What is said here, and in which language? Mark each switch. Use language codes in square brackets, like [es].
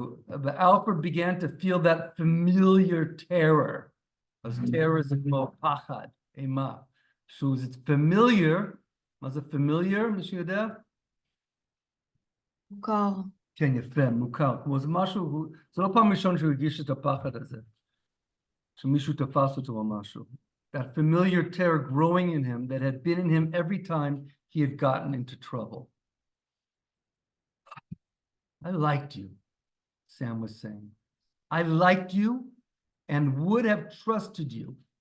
[en] Alfred began to feel that familiar terror. As terror is [he] כמו פחד, אימה. [en] So it's familiar. [he] מה זה familiar? מישהו יודע? מוכר. כן, יפה, מוכר. כמו זה משהו, זה לא פעם ראשון שהוא הרגיש את הפחד הזה. שמישהו תפס אותו או משהו. [en] That familiar terror growing in him that had been in him every time he had gotten into trouble. I liked you, Sam was saying. I liked you and would have trusted you.